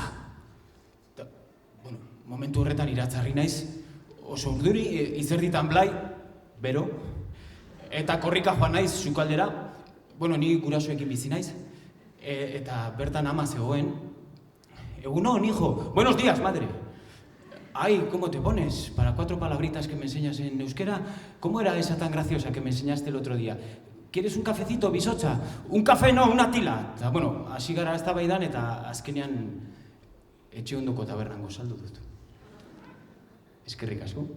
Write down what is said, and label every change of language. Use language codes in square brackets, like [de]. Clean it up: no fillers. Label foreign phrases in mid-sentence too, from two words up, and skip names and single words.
[eu] Eta, bueno, momentu horretan iratzarri naiz, oso urduri, izerditan blai, bero, eta korrika joan naiz sukaldera, bueno, ni gurasoekin bizi naiz, eta bertan ama zegoen, egunon, [es] hijo, buenos días, madre. Ay, ¿cómo te pones? Para 4 palabritas que me enseñas en euskera, ¿cómo era esa tan graciosa que me enseñaste el otro día? ¿Quieres un cafecito, bisocha? Un café no, una tila. [eu] Eta, bueno, hasi gara eztabaidan eta azkenean etxe ondoko tabernango saldu dut. Eskerrik asko.